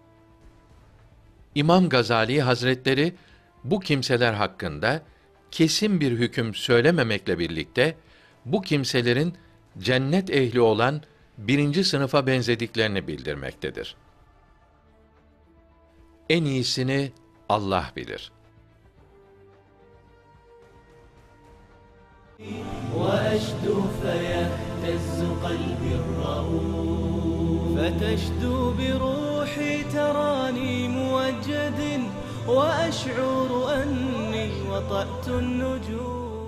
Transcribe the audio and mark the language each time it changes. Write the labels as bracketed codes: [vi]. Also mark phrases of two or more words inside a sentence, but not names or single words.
[tr] İmam Gazali Hazretleri, bu kimseler hakkında kesin bir hüküm söylememekle birlikte, bu kimselerin cennet ehli olan birinci sınıfa benzediklerini bildirmektedir. En iyisini Allah bilir. [ar] وأشدو فيهتز قلبي الرؤوف فتشدو بروحي تراني موجد وأشعر أني وطأت النجوم